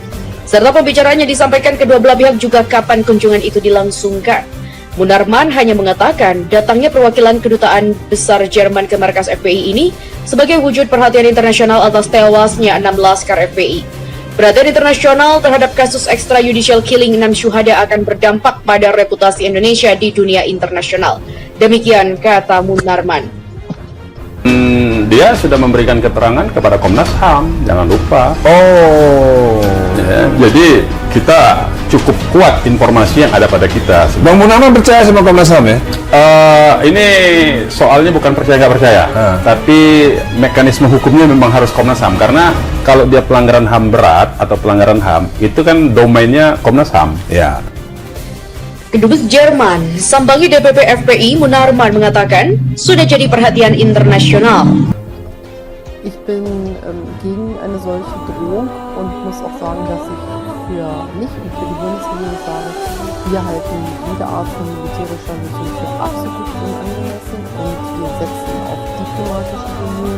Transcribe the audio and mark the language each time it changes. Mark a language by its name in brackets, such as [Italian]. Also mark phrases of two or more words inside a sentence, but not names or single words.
[Indonesian] Serta pembicaraannya disampaikan kedua belah pihak juga kapan kunjungan itu dilangsungkan. Munarman hanya mengatakan datangnya perwakilan kedutaan besar Jerman ke markas FPI ini sebagai wujud perhatian internasional atas tewasnya 6 laskar FPI. Perhatian internasional terhadap kasus [English] extrajudicial killing [Indonesian] 6 syuhada akan berdampak pada reputasi Indonesia di dunia internasional. Demikian kata Munarman. Dia sudah memberikan keterangan kepada Komnas HAM, jangan lupa. Ya, jadi kita cukup kuat informasi yang ada pada kita. Bang Munarman percaya sama Komnas HAM ya? Ini soalnya bukan percaya nggak percaya, tapi mekanisme hukumnya memang harus Komnas HAM, karena kalau dia pelanggaran HAM berat atau pelanggaran HAM itu kan domainnya Komnas HAM. Ya. Kedubes Jerman, sambangi DPP FPI, Munarman mengatakan sudah jadi perhatian internasional. [German] Ich bin gegen eine solche Drohung und muss auch sagen, dass ich für mich und für die Bundesregierung sage, wir halten jede Art von militärischer Lösung für absolut unangemessen und wir setzen auf diplomatische Bemühungen.